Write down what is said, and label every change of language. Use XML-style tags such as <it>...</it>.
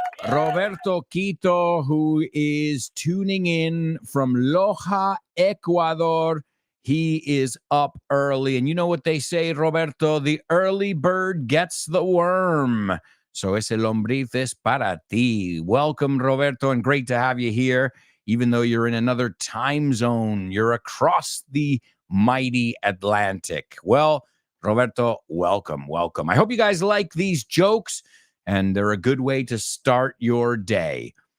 <en>Roberto Quito, who is tuning in from Loja, Ecuador. He is up early. And you know what they say, Roberto? The early bird gets the worm.</en> <es>So ese lombriz es para ti.</es> <en>Welcome, Roberto, and great to have you here. Even though you're in another time zone, you're across the mighty Atlantic. Well, Roberto, welcome, welcome. I hope you guys like these jokes, and they're a good way to start your day.</en>